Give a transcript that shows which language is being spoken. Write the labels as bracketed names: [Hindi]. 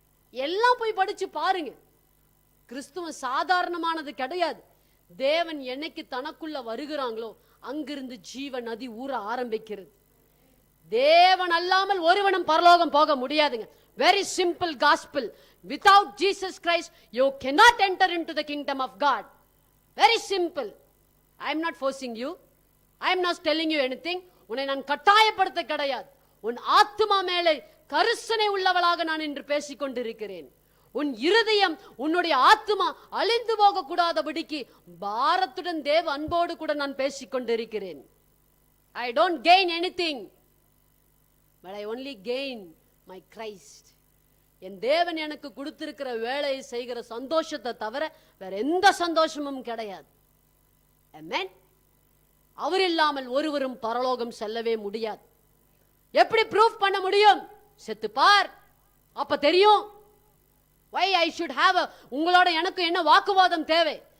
[Tamil] எல்லாம் போய் படிச்சு பாருங்க. கிறிஸ்துவம் சாதாரணமானது கிடையாது. தேவன் என்னைக்கு தனக்குள்ள வருகிறாங்களோ அங்கிருந்து ஜீவ நதி ஊற ஆரம்பிக்கிறது. தேவன் அல்லாமல் ஒருவனும் பரலோகம் போக முடியாதுங்க. [English] Very simple gospel. Without Jesus Christ you cannot enter into the kingdom of God. Very simple. I am not forcing you. I am not telling you anything. [Tamil] உன்னை நான் கட்டாயப்படுத்த கிடையாது. உன் ஆத்துமா மேலே கரிசனை உள்ளவளாக நான் இன்று பேசிக் கொண்டிருக்கிறேன். உன் இருதயம் உன்னுடைய ஆத்துமா அழிந்து போக கூடாதபடிக்கு பாரத்துடன் தேவ அன்போடு கூட நான் பேசிக் கொண்டிருக்கிறேன். [English] I don't gain anything, but I only gain my Christ. [Tamil] என் தேவன் எனக்கு கொடுத்திருக்கிற வேலையை செய்கிற சந்தோஷத்தை தவிர வேற எந்த சந்தோஷமும் கிடையாது. ஆமென். அவர் இல்லாமல் ஒருவரும் பரலோகம் செல்லவே முடியாது. எப்படி ப்ரூஃப் பண்ண முடியும்? செத்து பார், அப்ப தெரியும். [English] why I should have [Tamil] உங்களோட எனக்கு என்ன வாக்குவாதம் தேவை?